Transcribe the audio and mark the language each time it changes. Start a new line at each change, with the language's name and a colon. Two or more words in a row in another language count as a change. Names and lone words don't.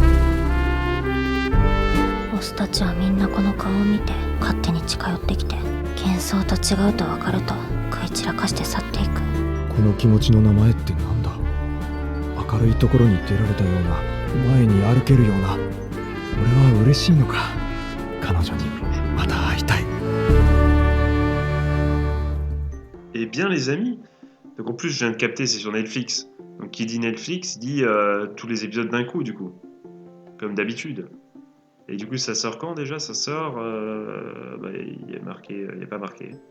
Japanese: ボスたちはみんなこの顔を見て勝手に近寄ってきて幻想と違うと分かると食い散らかして去っていく。この気持ちの名前ってなんだ。明るいところに出られたような、前に歩けるような。俺は嬉しいのか。彼女にまた会いたい。
French: Eh bien les amis, donc en plus je viens de capter, c'est sur Netflix. Donc qui dit Netflix dit tous les épisodes d'un coup du coup, comme d'habitude. Et du coup ça sort quand déjà? Ça sort, il y a marqué, il n'y a pas marqué.